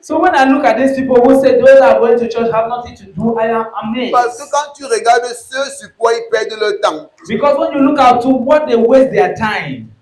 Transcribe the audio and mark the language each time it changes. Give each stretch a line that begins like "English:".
English: So when I look at these people who say those that are going to church have nothing to do, I am
French: Parce que
English: amazed.
French: quand tu regardes ceux sur quoi ils perdent leur temps,
English: Because when you look out to what they waste their time,